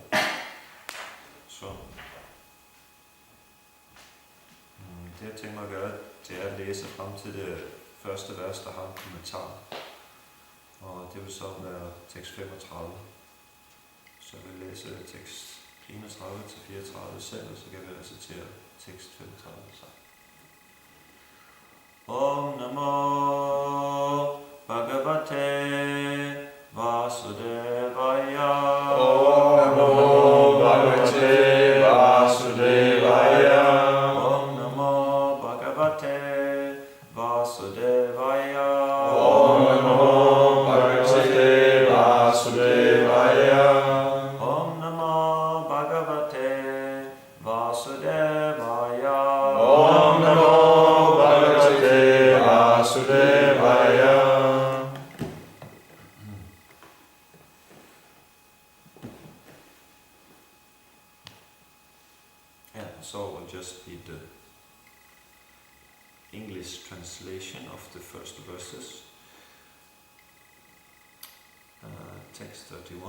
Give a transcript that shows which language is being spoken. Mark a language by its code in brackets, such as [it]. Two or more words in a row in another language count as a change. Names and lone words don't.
[da] Så det jeg tænker mig at gøre, det er at læse frem til det første vers, der har en kommentar. Og det vil så være tekst 35. Så jeg vil læse tekst 31 til 34 selv, og så kan vi recitere tekst 35 sammen. [sa] Om Namo Bhagavate Vasudevaya. Om Namo Bhagavate Vasudevaya. Om Namo Bhagavate Vasudevaya. Om Namo Bhagavate Vasudevaya. Om Namo Bhagavate Vasudevaya. Om Namo Bhagavate Vasudevaya. Vasudevaya. [en] Yeah, so it will just be the English translation of the first verses. Text 31.